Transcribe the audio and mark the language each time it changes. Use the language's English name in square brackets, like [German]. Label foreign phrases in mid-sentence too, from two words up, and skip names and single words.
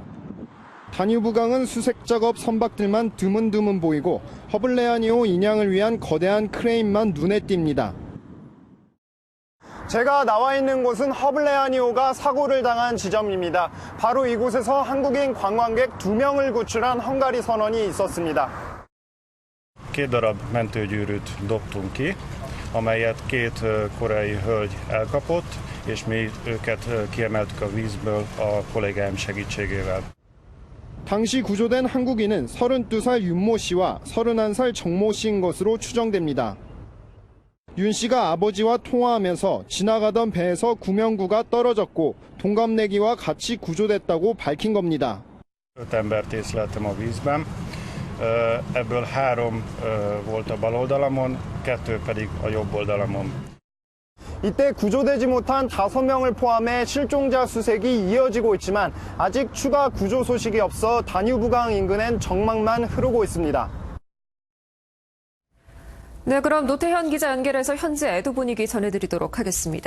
[Korean] 다뉴브강은 수색 작업 선박들만 드문드문 보이고 허블레아니호 인양을 위한 거대한 크레인만 눈에 띕니다. 제가 나와 있는 곳은 허블레아니호가 사고를 당한 지점입니다. 바로 이곳에서 한국인 관광객 2명을 구출한 헝가리 선원이 있었습니다. [Hungarian] Két darab mentőgyűrűt dobtunk ki, amelyet két koreai hölgy elkapott, és mi őket kiemeltük a vízből a kollégáim segítségével. [Korean] 당시 구조된 한국인은 32살 윤모 씨와 31살 정모 씨인 것으로 추정됩니다. 윤 씨가 아버지와 통화하면서 지나가던 배에서 구명구가 떨어졌고 동갑내기와 같이 구조됐다고 밝힌 겁니다. [Hungarian] 5 embert észleltem a vízben, ebből 3 volt a bal oldalamon, 2 pedig a jobb oldalamon. [Korean] 이때 구조되지 못한 5명을 포함해 실종자 수색이 이어지고 있지만 아직 추가 구조 소식이 없어 다뉴브강 인근엔 정막만 흐르고 있습니다. 네, 그럼 노태현 기자 연결해서 현재 애도 분위기 전해드리도록 하겠습니다.